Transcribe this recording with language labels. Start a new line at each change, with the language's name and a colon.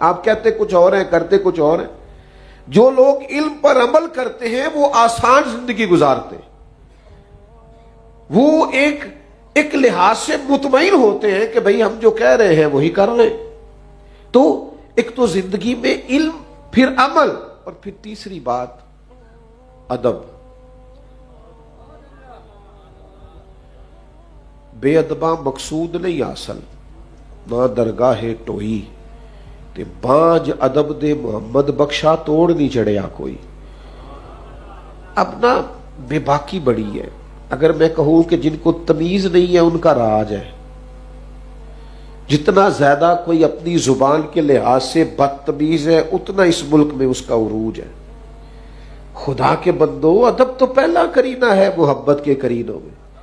Urdu: آپ کہتے کچھ اور ہیں، کرتے کچھ اور ہیں. جو لوگ علم پر عمل کرتے ہیں وہ آسان زندگی گزارتے ہیں، وہ ایک لحاظ سے مطمئن ہوتے ہیں کہ بھئی ہم جو کہہ رہے ہیں وہی کر رہے ہیں. تو ایک تو زندگی میں علم، پھر عمل، اور پھر تیسری بات ادب.
Punjabi: بے ادباں مقصود نہیں اصل، نہ درگاہ ٹوئی تے بانج ادب دے محمد بخشا توڑ نہیں چڑھیا کوئی.
Urdu: اب نا بے باکی بڑی ہے. اگر میں کہوں کہ جن کو تمیز نہیں ہے ان کا راج ہے. جتنا زیادہ کوئی اپنی زبان کے لحاظ سے بدتمیز ہے اتنا اس ملک میں اس کا عروج ہے. خدا کے بندو، ادب تو پہلا کرینہ ہے محبت کے کرینوں میں.